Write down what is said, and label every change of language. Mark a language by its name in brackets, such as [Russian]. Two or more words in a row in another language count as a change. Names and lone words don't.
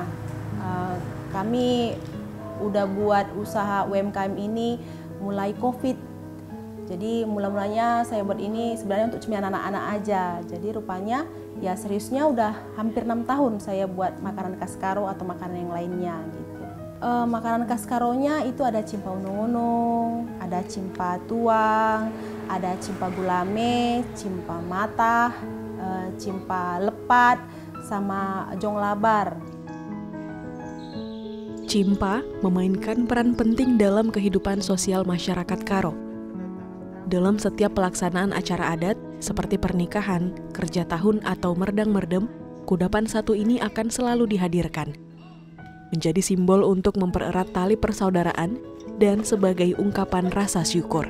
[Indonesian] Kami udah buat usaha UMKM ini mulai COVID. Jadi mula-mulanya saya buat ini sebenarnya untuk cemilan anak-anak aja. Jadi rupanya ya seriusnya udah hampir 6 tahun saya buat makanan khas Karo atau makanan yang lainnya gitu. Makanan khas Karonya itu ada cimpa unung-unung, ada cimpa tuang, ada cimpa gulame, cimpa matah, cimpa lepat, sama jong labar. Cimpa memainkan peran penting dalam kehidupan sosial masyarakat Karo. Dalam setiap pelaksanaan acara adat, seperti pernikahan, kerja tahun, atau merdang-merdem, kudapan satu ini akan selalu dihadirkan. Menjadi simbol untuk mempererat tali persaudaraan dan sebagai ungkapan rasa syukur.